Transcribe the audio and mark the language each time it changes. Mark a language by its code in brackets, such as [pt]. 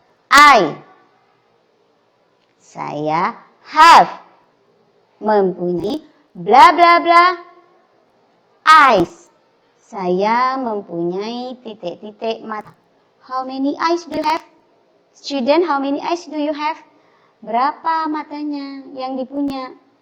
[id] I, saya have, mempunyai bla bla bla. Eyes, saya mempunyai titik-titik mata. [en] How many eyes do you have? Student, how many eyes do you have? [id] Berapa matanya yang dipunya?